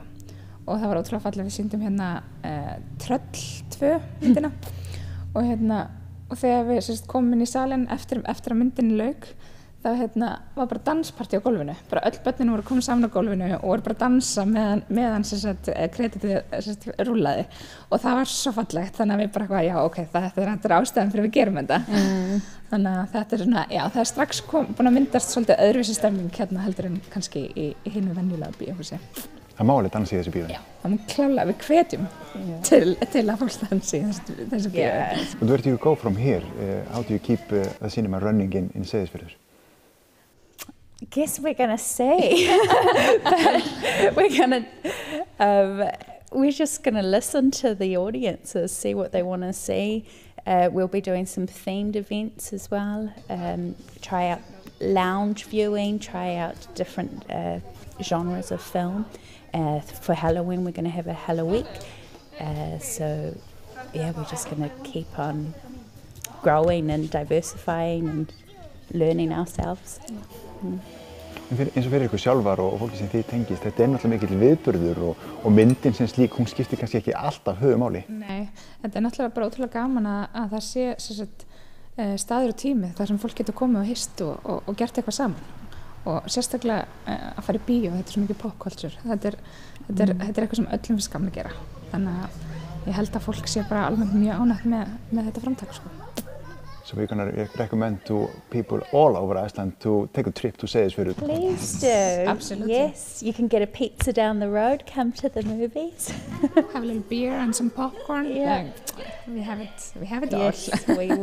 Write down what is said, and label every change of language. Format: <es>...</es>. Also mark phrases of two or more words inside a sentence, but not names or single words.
<is>Og það var ótrúlega fallegt, við sýndum hérna Tröll 2 myndina og þegar við komum inn í salinn eftir að myndin lauk, þá var bara danspartí á gólfinu, bara öll börnin voru komin saman á gólfinu og voru bara að dansa meðan kreditið rúllaði og það var svo fallegt, þannig að við bara já, ok, þetta er ástæðan fyrir við gerum þetta. Þannig að þetta svona, já, það er strax búin að myndast svolítið öðruvísi stemning hérna heldur en kannski í hinu venjulega bíóhúsi. Það má alveg dansa í þessu bíói? Já, það má klálega, við hvetjum til að fólk dansi í þessu bíói.</is> <en>But where do you go from here? How do you keep the cinema running in Seyðisfjörður? I guess we're going to see. We're just going to listen to the audiences, see what they want to see. We'll be doing some themed events as well. Try out lounge viewing, try out different genres of film. For Halloween, we're going to have a Halloweek. So, yeah, we're just going to keep on growing and diversifying and learning ourselves.</en> <is>Eins og fyrir ykkur sjálfar og fólki sem þið tengist, þetta er náttúrulega mikill viðburður og myndin sem slík, hún skiptir kannski ekki alltaf höfumáli. Nei, þetta er náttúrulega bara ótrúlega gaman að það sé staður og tími þar sem fólk getur komið og hist og gert eitthvað saman. Og sérstaklega að fara í bíó, þetta er svo mikið popkultúr. Þetta er eitthvað sem öllum finnst gaman að gera. Þannig að ég held að fólk sé bara almennt mjög ánægt með þetta framtak, sko.</is> <en>So we're going to recommend to people all over Iceland to take a trip to Seyðisfjörður. Please do. Absolutely. Yes, you can get a pizza down the road, come to the movies. Have a little beer and some popcorn. Yeah. We have it all.</en>